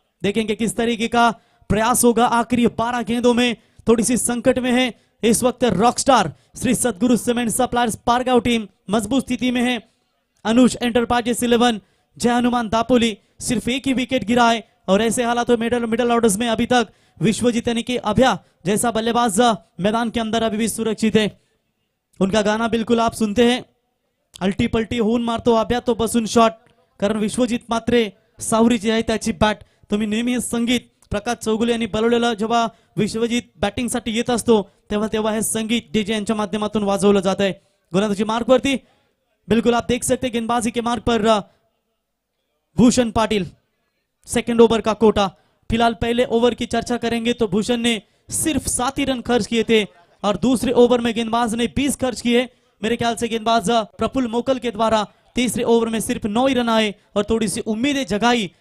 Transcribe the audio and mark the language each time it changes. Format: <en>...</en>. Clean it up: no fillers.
<hi>देखेंगे किस तरीके का प्रयास होगा। आखिरी 12 गेंदों में थोड़ी सी संकट में है इस वक्त रॉकस्टार श्री सदगुरु सीमेंट सप्लायर्स पारगांव टीम, मजबूत स्थिति में है। अनुज एंटरप्राइजेस 11 जय हनुमान दापोली सिर्फ एक ही विकेट गिरा है और ऐसे हालातों में मिडल ऑर्डर्स में अभी तक विश्वजीत यानी कि अभ्या जैसा बल्लेबाज मैदान के अंदर अभी भी सुरक्षित है। उनका गाना बिल्कुल आप सुनते हैं,</hi> <mr>अल्टी पलटी होऊन मारतो अभ्या तो बसून शॉट, कारण विश्वजीत मात्रे सावरीची आहे त्याची बॅट। तुम्ही नेहमी हे संगीत प्रकाश चौगुले यांनी बनवलेलं, जेव्हा विश्वजीत बॅटिंगसाठी येत असतो तेव्हा हे संगीत डीजे यांच्या माध्यमातून वाजवलं जात आहे। गोलंदाजी मार्क वरती</mr> <hi>बिल्कुल आप देख सकते हैं गेंदबाजी के मार्ग पर भूषण पाटिल, सेकंड ओवर का कोटा। फिलहाल पहले ओवर की चर्चा करेंगे तो भूषण ने सिर्फ 7 ही रन खर्च किए थे और दूसरे ओवर में गेंदबाज ने 20 खर्च किए। मेरे ख्याल से गेंदबाज प्रफुल्ल मोकल के द्वारा तीसरे ओवर में सिर्फ 9 ही रन आए और थोड़ी सी उम्मीदें जगाई।</hi>